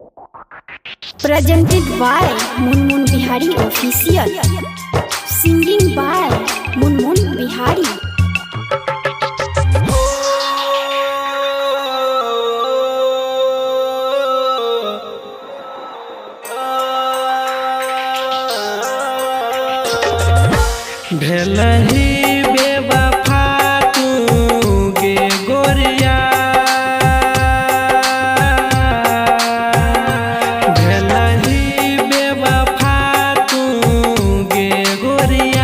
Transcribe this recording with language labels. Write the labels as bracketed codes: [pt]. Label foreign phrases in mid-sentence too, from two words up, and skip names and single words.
[en] Presented by Munmun Bihari Official. Singing by Munmun Bihari. [mai] भेलही बेवफा तू गे गोरिया, भेलही बेवफा तू गे गोरिया।